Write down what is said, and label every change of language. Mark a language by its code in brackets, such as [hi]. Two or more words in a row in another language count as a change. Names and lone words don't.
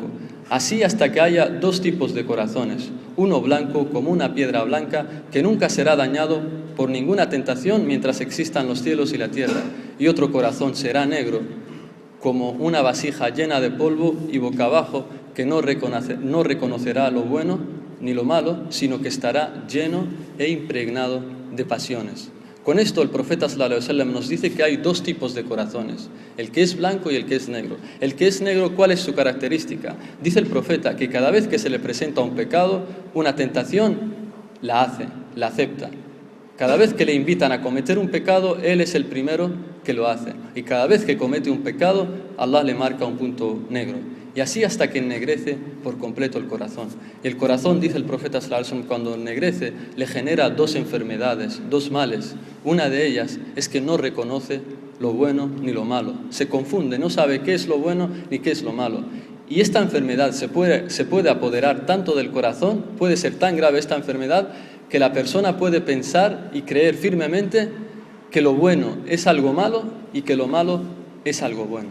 [es] Así hasta que haya dos tipos de corazones, uno blanco como una piedra blanca que nunca será dañado por ninguna tentación mientras existan los cielos y la tierra, y otro corazón será negro como una vasija llena de polvo y boca abajo que no reconocerá lo bueno ni lo malo, sino que estará lleno e impregnado de pasiones. Con esto el profeta [ar] صلى الله عليه وسلم [es] nos dice que hay dos tipos de corazones, el que es blanco y el que es negro. El que es negro, ¿cuál es su característica? Dice el profeta que cada vez que se le presenta un pecado, una tentación, la acepta. Cada vez que le invitan a cometer un pecado, él es el primero que lo hace. Y cada vez que comete un pecado, Allah le marca un punto negro. y así hasta que ennegrece por completo el corazón. Y el corazón, dice el profeta [ar] صلى الله عليه وسلم, [es] cuando ennegrece, le genera dos enfermedades, dos males. Una de ellas es que no reconoce lo bueno ni lo malo. Se confunde, no sabe qué es lo bueno ni qué es lo malo. Y esta enfermedad se puede apoderar tanto del corazón, puede ser tan grave esta enfermedad, que la persona puede pensar y creer firmemente que lo bueno es algo malo y que lo malo es algo bueno.